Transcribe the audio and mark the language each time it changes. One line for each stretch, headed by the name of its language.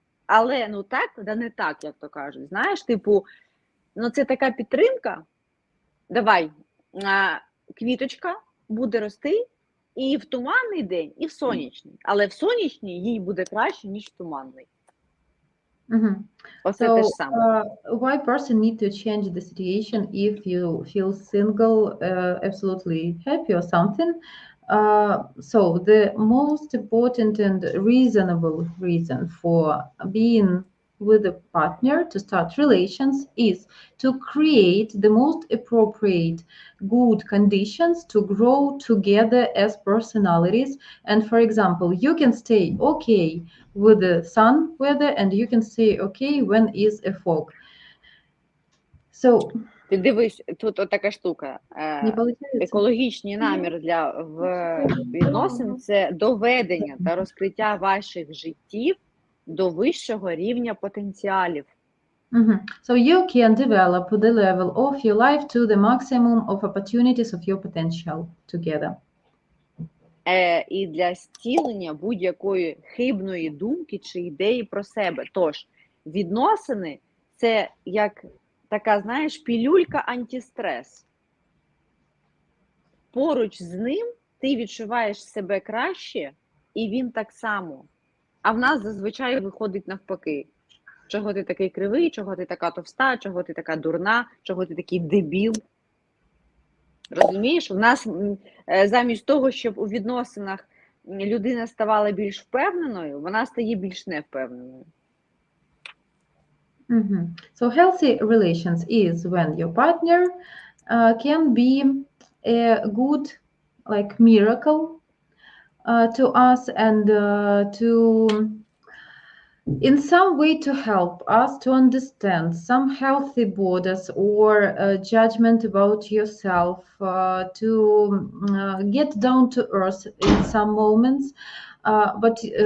Ukrainian: Але ну так, да не так, як то кажуть. Знаєш, типу, ну це така підтримка, давай, квіточка буде рости і в туманний день, і в сонячний. Але в сонячний їй буде краще, ніж в туманний. Оце те ж саме.
English: Why person need to change the situation if you feel single, absolutely happy or something? So the most important and reasonable reason for being with a partner to start relations is to create the most appropriate good conditions to grow together as personalities. And for example, you can stay okay with the sun weather and you can stay okay when is a fog. So
Ukrainian: Ти дивись, тут така штука. Екологічний намір для відносин – це доведення та розкриття ваших життів до вищого рівня потенціалів.
English: So you can develop the level of your life to the maximum of opportunities of your potential together.
Ukrainian: І для зцілення будь-якої хибної думки чи ідеї про себе. Тож, відносини – це як така, знаєш, пілюлька антистрес. Поруч з ним ти відчуваєш себе краще, і він так само. А в нас зазвичай виходить навпаки. Чого ти такий кривий, чого ти така товста, чого ти така дурна, чого ти такий дебіл. Розумієш? В нас замість того, щоб у відносинах людина ставала більш впевненою, вона стає більш невпевненою.
English: So healthy relations is when your partner can be a good like miracle to us and to in some way to help us to understand some healthy borders or judgment about yourself, to get down to earth in some moments, but